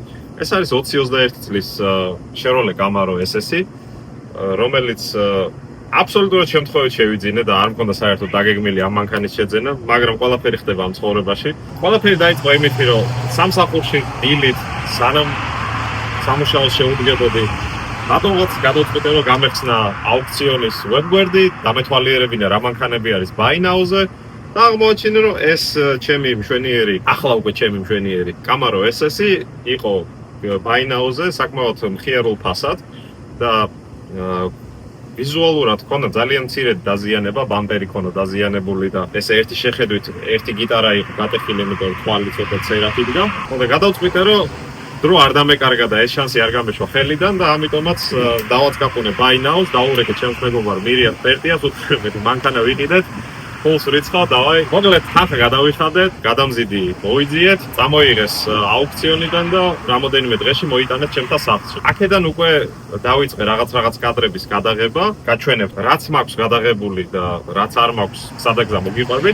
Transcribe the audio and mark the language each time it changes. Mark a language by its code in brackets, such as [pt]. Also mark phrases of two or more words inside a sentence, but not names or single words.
[ka] ეს არის 2021 წლის Chevrolet Camaro SS-ი, რომელიც აბსოლუტურად შემთხვევით შევიძინე და არ მქონდა საერთოდ დაგეგმილი ამ მანქანის შეძენა, მაგრამ ყველაფერი ხდება ამ ცხოვრებაში. ყველაფერი დაიწყო იმით, რომ სამსახურში დილით სანამ სამუშაოს შეუდგებოდი, რატომღაც გადავწყვიტე, რომ გამეხსნა აუქციონის ვებგვერდი, დამეთვალიერებინა რა მანქანები არის [en] buy now- [ka] ზე და აღმოაჩინე, რომ ეს ჩემი მშვენიერი, ახლა უკვე ჩემი მშვენიერი Camaro SS-ი იყო [en] buy now- [ka] ზე, საკმაოდ მხიარულ ფასად და ვიზუალურად ქონდა ძალიან მცირე დაზიანება, ბამპერი ქონდა დაზიანებული და ეს ერთი შეხედვით ერთი გიტარა იყო გატეხილი, იმიტომ რომ თვალი ცოტა წერაფი დგა. და გადავწყვიტე, რომ დრო არ დამეკარგა და ეს შანსი არ გამეშვა ხელიდან და ამიტომაც დავაწყაპუნე [en] buy now- [ka] ს, დაურეკე ჩემს მეგობარ მირიამ პერტიას, უთხრობდი მანქანა ვიყიდეთ, ფულს რიცხავ, დავაი. მოკლედ ხანხა გადავიხადეთ, გადამზიდი მოიძიეთ, წამოიღეს აუქციონიდან და რამოდენიმე დღეში მოიტანეთ ჩემთან სახლში. აქედან უკვე დავიწყე რაღაც კადრების გადაღება, გაჩვენებ რაც მაქვს გადაღებული და რაც არ მაქვს სადაგზა მოგიყვებით.